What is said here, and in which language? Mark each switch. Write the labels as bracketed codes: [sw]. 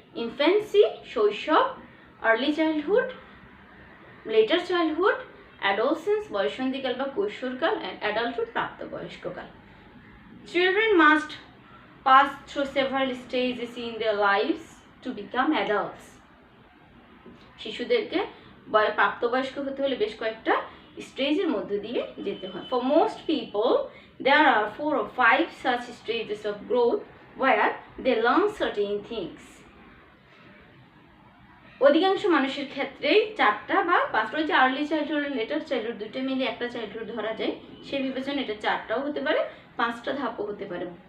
[en] infancy [bn] শৈশব, [en] early childhood, later childhood, adolescence [bn] বয়সন্ধিকাল বা কৈশোরকাল, [en] and adulthood [bn] প্রাপ্তবয়স্ককাল। [en] Children must pass through several stages in their lives to become adults. [bn] শিশুদেরকে প্রাপ্তবয়স্ক হতে হলে বেশ কয়েকটা স্টেজের মধ্যে দিয়ে যেতে হয়। [en] For most people there are 4 or 5 such stages of growth where they learn certain things। [bn] অধিকাংশ মানুষের ক্ষেত্রে 4টা বা 5টা, যে আর্লি চাইল্ডহুড আর লেটার চাইল্ডহুড দুটো মিলে একটা চাইল্ডহুড ধরা যায়, সেই বিবেচনা এটা 4টাও হতে পারে, 5টা ধাপও হতে পারে।